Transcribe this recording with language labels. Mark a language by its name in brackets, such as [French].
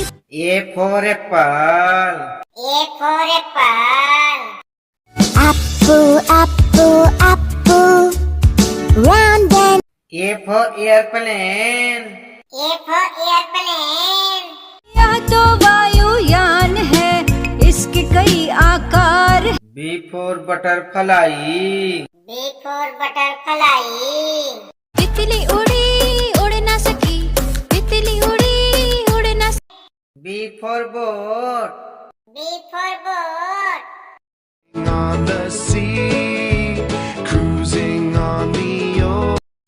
[English] A for apple. A for apple. apple, apple, apple, round and A for airplane. A for airplane. [Hindi] यह तो वायुयान है, इसके कई आकार। [English] B for butterfly. B for butterfly. [Hindi] तितली उड़ी उड़ ना सकी, तितली उड़ी उड़ ना सकी. [English] B for boat. B for boat. On the sea, cruising on the ocean.